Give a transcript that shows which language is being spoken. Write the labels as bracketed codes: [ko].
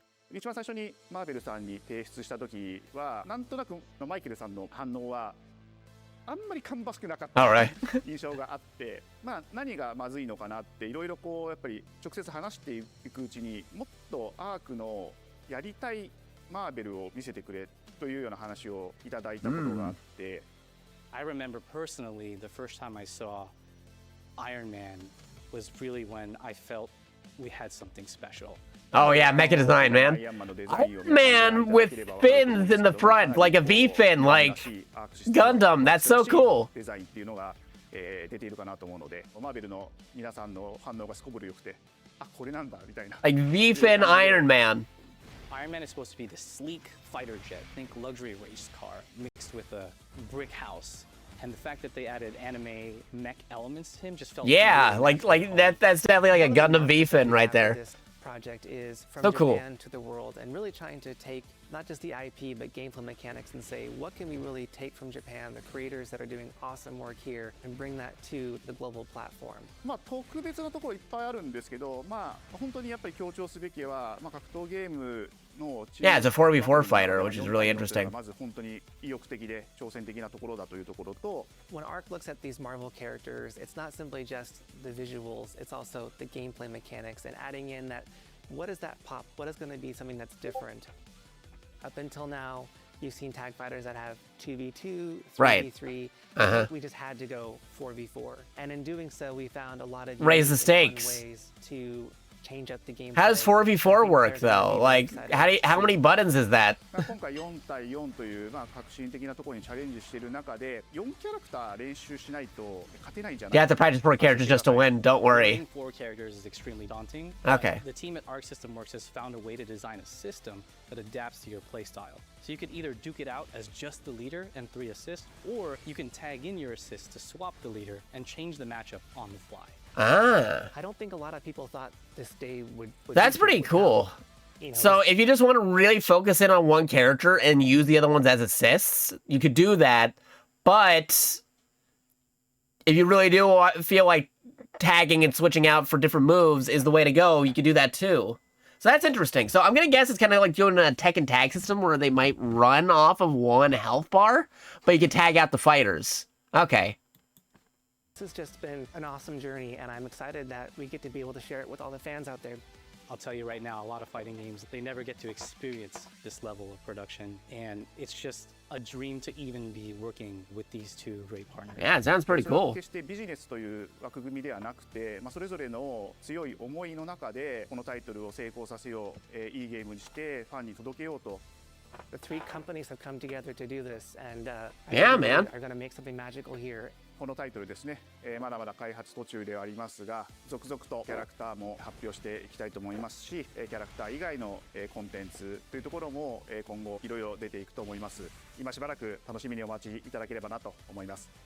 [ja] 一番最初にマーベルさんに提出した時はなんとなくマイケルさんの反応はあんまり芳しくなかった印象があって、まあ何がまずいのかなっていろいろこうやっぱり直接話していくうちにもっとアークのやりたいマーベルを見せてくれというような話をいただいたことがあって。 [en] I remember personally the first time I saw Iron Man was really when I felt we had something special. Oh yeah, mecha design, man. Iron Man with fins in the front, like a V-fin, like Gundam. That's so cool. [ja] デザインっていうのが出ているかなと思うので、マーベルの皆さんの反応がすこぶる良くて、あ、これなんだみたいな。 [en] Like V-fin Iron Man. Iron Man is supposed to be the sleek fighter jet, think luxury race car, mixed with a brick house. And the fact that they added anime mech elements to him just felt like that's definitely like a Gundam V-fin right there. This project is from So cool. Japan to the world, and really trying to take not just the IP but gameplay mechanics and say what can we really take from Japan, the creators that are doing awesome work here, and bring that to the global platform. [ja] まあ特別なところいっぱいあるんですけど、まあ本当にやっぱり強調すべきは、まあ格闘ゲームの [en] Yeah, it's a 4v4 fighter, which is really interesting. [ja] まず本当に意欲的で挑戦的なところだというところと。 [en] When Arc looks at these Marvel characters, it's not simply just the visuals, it's also the gameplay mechanics and adding in that what is that pop? What is going to be something that's different? Up until now, you've seen tag fighters that have 2v2, 3v3. Right. We just had to go 4v4. And in doing so, we found a lot of raise the stakes ways to change up the game. How does 4v4 work though? Like, how many buttons is that? [ja] 今回4対4というまあ革新的なところにチャレンジしている中で4キャラクター練習しないと勝てないんじゃない [en] You have to practice 4 characters just to win. Don't worry. 4 characters is extremely daunting. Okay. The team at Arc System Works has found a way to design a system that adapts to your playstyle. So you could either duke it out as just the leader and 3 assists, or you can tag in your assists to swap the leader and change the matchup on the fly. I don't think a lot of people thought this day would That's pretty cool. So if you just want to really focus in on one character and use the other ones as assists, you could do that. But if you really do feel like tagging and switching out for different moves is the way to go, you could do that too. So that's interesting. So I'm going to guess it's kind of like doing a Tekken tag system where they might run off of one health bar, but you can tag out the fighters. Okay. This has just been an awesome journey, and I'm excited that we get to be able to share it with all the fans out there. I'll tell you right now, a lot of fighting games, they never get to experience this level of production, and it's just a dream to even be working with these two great partners. Yeah, it sounds pretty cool. [ja] 決してビジネスという枠組みではなくて、それぞれの強い思いの中でこのタイトルを成功させよう、いいゲームにしてファンに届けようと。 [en] The three companies have come together to do this, and Yeah, man. are going to make something magical here. [ja] このタイトルですね、まだまだ開発途中ではありますが、続々とキャラクターも発表していきたいと思いますし、キャラクター以外のコンテンツというところも今後いろいろ出ていくと思います。今しばらく楽しみにお待ちいただければなと思います。